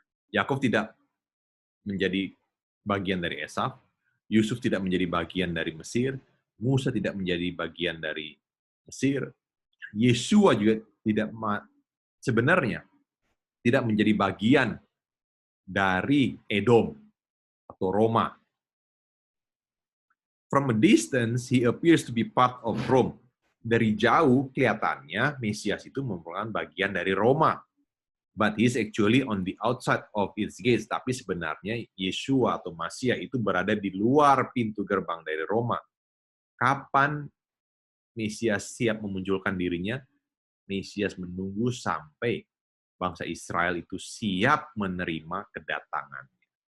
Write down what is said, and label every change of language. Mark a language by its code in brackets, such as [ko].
[id] Yakov tidak menjadi bagian dari Esau, Yusuf tidak menjadi bagian dari Mesir, Musa tidak menjadi bagian dari Mesir, Yeshua juga sebenarnya tidak menjadi bagian dari Edom atau Roma. [en] From a distance, he appears to be part of Rome. [id] Dari jauh kelihatannya Mesias itu merupakan bagian dari Roma. [en] But he is actually on the outside of its gates. [id] Tapi sebenarnya Yeshua atau Masiah itu berada di luar pintu gerbang dari Roma. Kapan Mesias siap memunculkan dirinya? Mesias menunggu sampai bangsa Israel itu siap menerima kedatangannya.